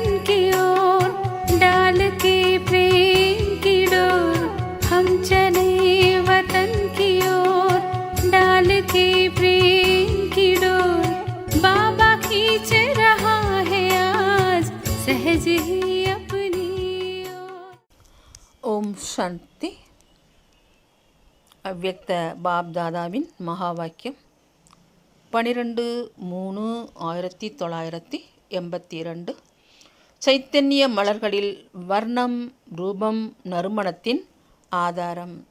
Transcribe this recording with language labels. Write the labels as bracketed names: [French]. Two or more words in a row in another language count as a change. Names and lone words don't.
[Hindi] की ओर डाल के प्रेम की डोर। हम चले वतन की ओर डाल के प्रेम की डोर। बाबा खींच रहा है आज सहज ही अपनी ओर। ओम शांति. [Tamil] அவ்யக்த பாப் தாதாவின் மகா வாக்கியம் 12/3/1982. சைத்தன்ய மலர்களில் வர்ணம் ரூபம் நறுமணத்தின் ஆதாரம்.